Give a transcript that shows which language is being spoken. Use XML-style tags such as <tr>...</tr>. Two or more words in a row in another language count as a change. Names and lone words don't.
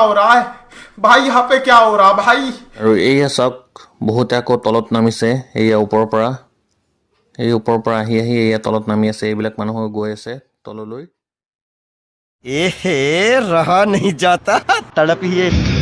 <hi>रहा है भाई? यहाँ पे क्या हो रहा भाई?</hi> <as>আৰু এইয়া চাওক বহুতে আকৌ তলত নামিছে এইয়া ওপৰৰ পৰা আহি এইয়া তলত নামি আছে এইবিলাক মানুহ গৈ আছে তললৈ</as> <hi>एहे रहा नहीं जाता तड़प ही है।</hi>